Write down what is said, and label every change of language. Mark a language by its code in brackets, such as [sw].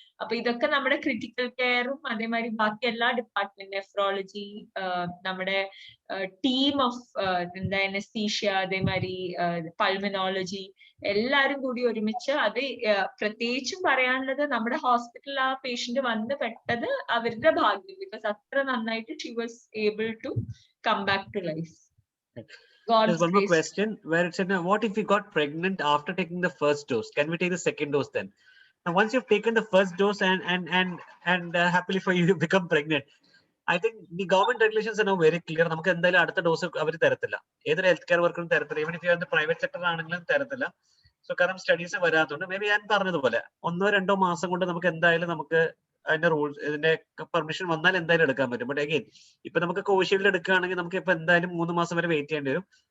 [ml] അപ്പൊ ഇതൊക്കെ നമ്മുടെ ക്രിട്ടിക്കൽ കെയറും അതേമാതിരി ബാക്കി എല്ലാ ഡിപ്പാർട്ട്മെന്റ്, നെഫ്രോളജി, നമ്മുടെ ടീം ഓഫ് എന്താ അനസ്തീഷ്യ, അതേമാതിരി പൾമനോളജി എല്ലാരും കൂടി ഒരുമിച്ച് അത് പ്രത്യേകിച്ചും പറയാനുള്ളത് നമ്മുടെ ഹോസ്പിറ്റലിൽ ആ പേഷ്യന്റ് വന്ന് പെട്ടത് അവരുടെ ഭാഗ്യം. [en] because [ml] അത്ര നന്നായിട്ട് [en] She was able to come back to life. There's one more question where it said, what if we got pregnant after taking the first dose? Can we take the second dose then? Now, once you've taken the first dose and happily for you, you become pregnant, I think the government regulations are now very clear. [ml] നമുക്ക് എന്തായാലും അടുത്ത dose അവർ തരത്തില്ല, ഏതൊരു health care വർക്കറും തരത്തില്ല. [en] even if you are in the private sector [ml] ആണെങ്കിലും തരത്തില്ല. So കാരണം studies വരാത്തതുകൊണ്ട് may be ഞാൻ പറഞ്ഞതുപോലെ 1-2 മാസം കൊണ്ട് നമുക്ക് എന്തായാലും നമുക്ക് അതിന്റെ റൂൾസ്, ഇതിന്റെ പെർമിഷൻ വന്നാൽ എന്തായാലും എടുക്കാൻ പറ്റും. ബട്ട് അഗെയിൻ ഇപ്പൊ നമുക്ക് കോവിഷീൽഡ് എടുക്കുകയാണെങ്കിൽ നമുക്ക് ഇപ്പൊ എന്തായാലും 3 മാസം വരെ വെയിറ്റ് ചെയ്യേണ്ടി വരും.